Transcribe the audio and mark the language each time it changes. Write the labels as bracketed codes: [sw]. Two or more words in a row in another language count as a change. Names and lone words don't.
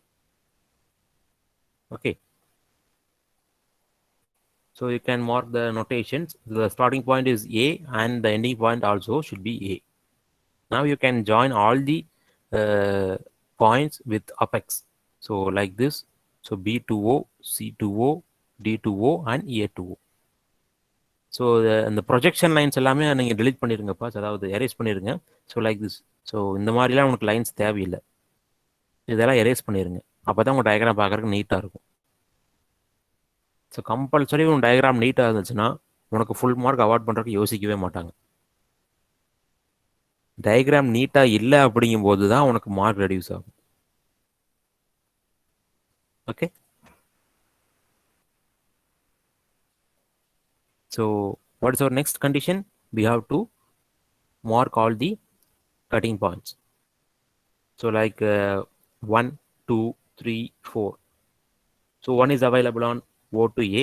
[en] Okay. So you can mark the notations. The starting point is A and the ending point also should be A. Now you can join all the uh, points with apex. So like this. So B2O, C2O, D2O, and A2O. [ta] ஸோ அந்த [en] projection lines [ta] எல்லாமே நீங்கள் delete பண்ணிடுங்கப்பா, அதாவது எரேஸ் பண்ணிடுங்க. [en] so like this. [ta] ஸோ இந்த மாதிரிலாம் உனக்கு லைன்ஸ் தேவையில்லை, இதெல்லாம் எரேஸ் பண்ணிடுங்க. அப்போ தான் உங்கள் டயக்ராம் பார்க்குறதுக்கு நீட்டாக இருக்கும். [en] so compulsory [ta] உன் டயக்ராம் நீட்டாக இருந்துச்சுன்னா உனக்கு [en] full mark award [ta] பண்ணுறதுக்கு யோசிக்கவே மாட்டாங்க. டயக்ராம் நீட்டாக இல்லை அப்படிங்கும்போது தான் உனக்கு [en] mark reduce [ta] ஆகும். ஓகே. [en] So what is our next condition? We have to mark all the cutting points. So like 1, 2, 3, 4. So one is available on O to A.